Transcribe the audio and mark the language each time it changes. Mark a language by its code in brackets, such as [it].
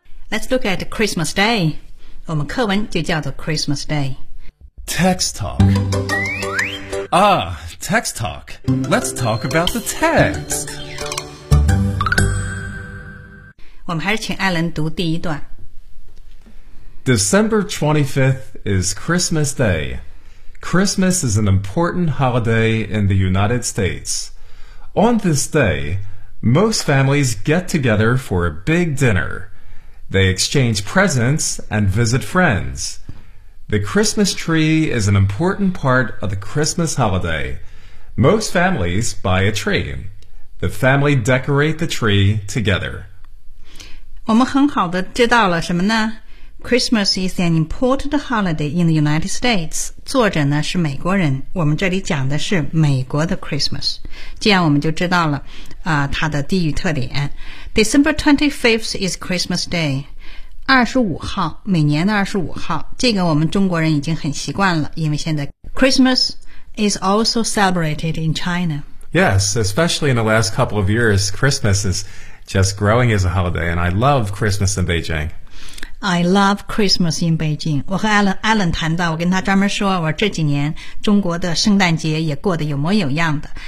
[en] Let's look at Christmas Day， [zh] 我们课文就叫做 [en] Christmas Day。 Text talk。 Ah, text talk. Let's talk about the text. [zh] 我们还是请艾伦读第一段。 [en] December 25th is Christmas Day. Christmas is an important holiday in the United States. On this day, most families get together for a big dinner. They exchange presents and visit friends. The Christmas tree is an important part of the Christmas holiday. Most families buy a tree. The family decorate the tree together. [zh] 我们很好的知道了什么呢？ [en] Christmas is an important holiday in the United States. [zh] 作者呢是美国人，我们这里讲的是美国的 Christmas. 这样我们就知道了、它的地域特点。 [en] December 25th is Christmas Day. [zh] 25号，每年的25号，这个我们中国人已经很习惯了，因为现在 [en] Christmas is also celebrated in China. Yes, especially in the last couple of years, Christmas isJust growing as a holiday, and I love Christmas in Beijing. I love Christmas in Beijing. [zh] 我和 Alan 谈到，我跟他专门说，我这几年中国的圣诞节也过得有模有样的。